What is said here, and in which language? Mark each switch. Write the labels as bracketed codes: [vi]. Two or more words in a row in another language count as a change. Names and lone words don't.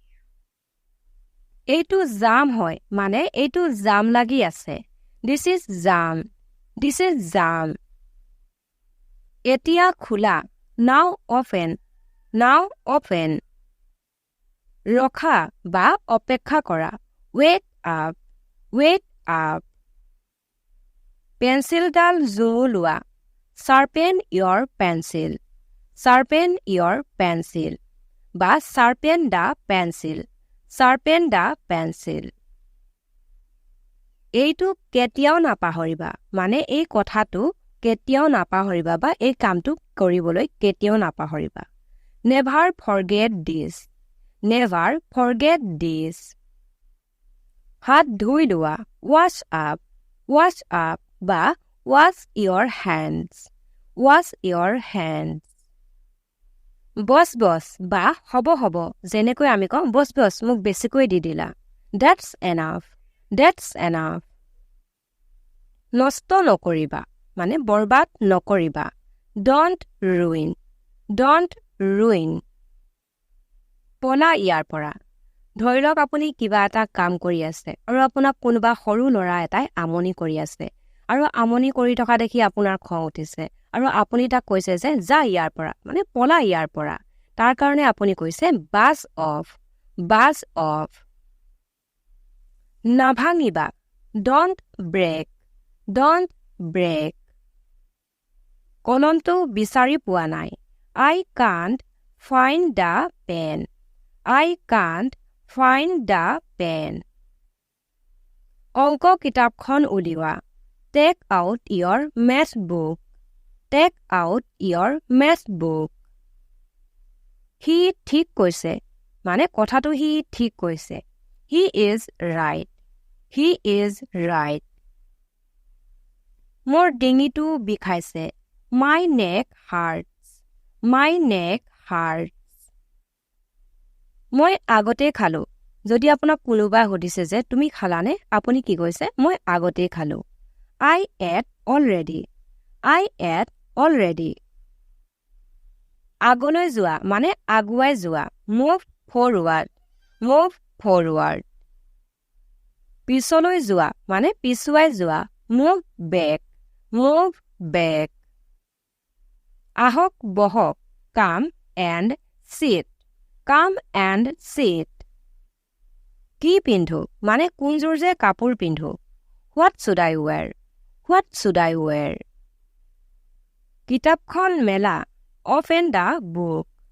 [as] এইটো জাম হয় মানে এইটো জাম লাগি আছে [en] this is jam [as] এতিয়া খোলা [en] now open [as] ৰখা বা অপেক্ষা কৰা [en] wait up [as] পেন্সিলডাল জোৰ লোৱা [en] sharpen your pencil [as] বা sharpen [en] the pencil [as] এইটো কেতিয়াও নাপাহৰিবা মানে এই কথাটো কেতিয়াও নাপাহৰিবা বা এই কামটো কৰিবলৈ কেতিয়াও নাপাহৰিবা [en] never forget this [as] হাত ধুই লোৱা [en] wash up [as] বা [en] wash your hands [as] বছ বা হ'ব যেনেকৈ আমি কওঁ বছ মোক বেছিকৈ দি দিলা [en] that's enough [as] নষ্ট নকৰিবা মানে বৰবাদ নকৰিবা don't ruin পলা ইয়াৰ পৰা ধৰি লওক আপুনি কিবা এটা কাম কৰি আছে আৰু আপোনাক কোনোবা সৰু ল'ৰা এটাই আমনি কৰি আছে আৰু আমনি কৰি থকা দেখি আপোনাৰ খং উঠিছে আৰু আপুনি তাক কৈছে যে যা ইয়াৰ পৰা মানে পলা ইয়াৰ পৰা তাৰ কাৰণে আপুনি কৈছে [en] buzz off [as] নাভাঙিবা [en] don't break [as] কলমটো বিচাৰি পোৱা নাই [en] I can't find the pen [as] অংক কিতাপখন উলিওৱা [en] take out your math book [as] সি ঠিক কৈছে মানে কথাটো সি ঠিক কৈছে [en] he is [as] right মোৰ ডিঙিটো বিষাইছে [en] my neck hurts [as] মই আগতে খালো যদি আপোনাক কোনোবাই সুধিছে যে তুমি খালানে আপুনি কি কৈছে মই আগতে খালো [en] I ate already [as] আগলৈ যোৱা মানে আগুৱাই যোৱা [en] move forward move forward [as] পিছলৈ যোৱা মানে পিছুৱাই যোৱা move back আহক বহক [en] come and sit [as] কি পিন্ধো মানে কোনযোৰ যে কাপোৰ পিন্ধো [en] what should I wear [as] কিতাপখন মেলা [en] open the book